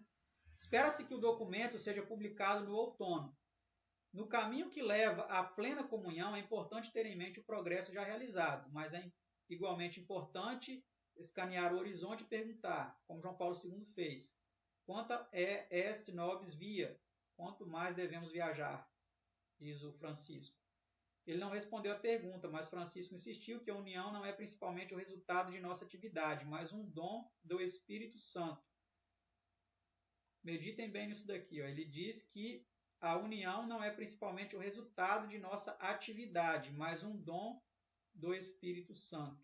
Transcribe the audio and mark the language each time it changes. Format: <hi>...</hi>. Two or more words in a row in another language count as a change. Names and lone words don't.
<pt>Espera-se que o documento seja publicado no outono. No caminho que leva à plena comunhão, é importante ter em mente o progresso já realizado, mas é igualmente importante escanear o horizonte e perguntar, como João Paulo II fez,</pt> <la>quanta est nobis via,</la> <pt>quanto mais devemos viajar, diz o Francisco. Ele não respondeu a pergunta, mas Francisco insistiu que a união não é principalmente o resultado de nossa atividade, mas um dom do Espírito Santo. Meditem bem nisso daqui. Ó. Ele diz que a união não é principalmente o resultado de nossa atividade, mas um dom do Espírito Santo.</pt>